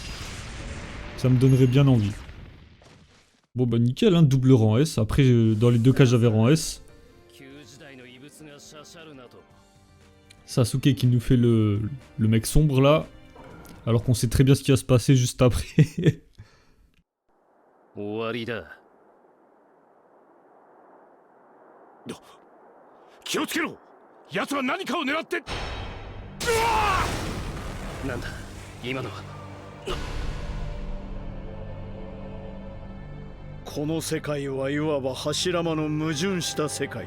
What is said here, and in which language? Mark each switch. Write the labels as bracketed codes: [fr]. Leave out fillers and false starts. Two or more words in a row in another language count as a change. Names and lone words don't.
[fr] Ça me donnerait bien envie. Bon, bah nickel, hein, double rang S. Après, dans les deux cas, j'avais rang S. Sasuke qui nous fait le mec sombre là. Alors qu'on sait très bien ce qui va se passer juste après. [ja] 終わりだ。気をつけろ。奴は何かを狙って。なんだ今のは。この世界はいわば柱間の矛盾した世界だ。